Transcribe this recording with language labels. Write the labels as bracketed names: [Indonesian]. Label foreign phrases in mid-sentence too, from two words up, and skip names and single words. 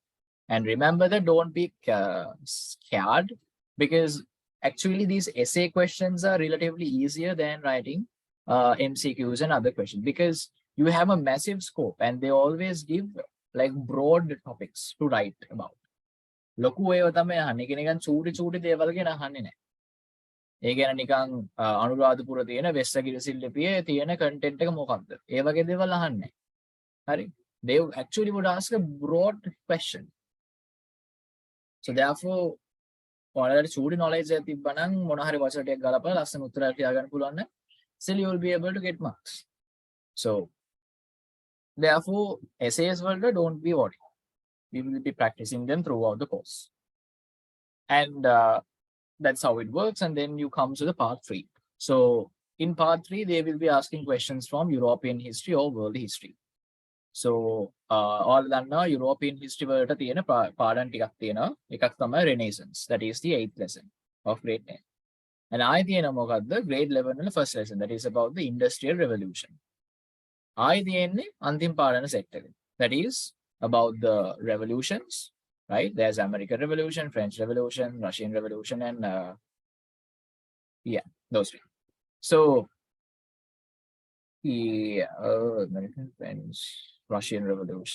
[English] And remember that don't be scared, because actually these essay questions are relatively easier than writing MCQs and other questions, because you have a massive scope and they always give like broad topics to write about. [Sinhala] ලොකු ඒවා තමයි අහන්නේ. ඒක නිකන් චූටි දේවල් ගැන අහන්නේ නැහැ. ඒ ගැන නිකන් අනුරාධපුර තියෙන වෙස්සගිරිසිල් ලිපියේ තියෙන කන්ටෙන්ට් එක මොකක්ද? ඒ වගේ දේවල් අහන්නේ නැහැ. හරි? [English] They actually would ask a broad question. So therefore, [Sinhala] ඔයාලට චූටි knowledge එකක් තිබ්බනම් මොන හරි වචන ටිකක් ගලපලා ලස්සන උත්තරයක් ලියා ගන්න පුළුවන් නම් [English] still you will be able to get marks. So therefore, essays වලට don't be worried. We will be practicing them throughout the course. And that's how it works. And then you come to the part 3. So in part 3, they will be asking questions from European history or world history. So all [Sinhala] දන්නවා [English] European history [Sinhala] වලට තියෙන පාඩම් ටිකක් තියෙනවා. එකක් තමයි Renaissance. [English] That is the 8th lesson of grade 10. [Sinhala] And ආයෙ තියෙන මොකද්ද? grade 11 වල [English] first lesson. That is about the Industrial Revolution. [Sinhala] ආයෙ තියෙන්නේ අන්තිම පාඩම set එක. [English] That is about the revolutions, right? There's American Revolution, French Revolution, Russian Revolution, and those three. So the American, French, Russian Revolution.